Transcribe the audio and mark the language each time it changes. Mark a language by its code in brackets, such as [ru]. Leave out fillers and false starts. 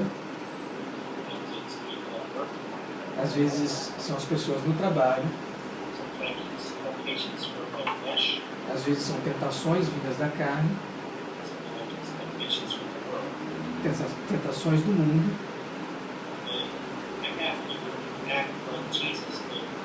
[en] sometimes it's people at work, [pt] às vezes são as pessoas no trabalho, [en] sometimes it's temptations from my flesh, [pt] às vezes são tentações vindas da carne, [en] sometimes it's temptations from the world. [pt] tentações do mundo, [en] And I have to act like Jesus did.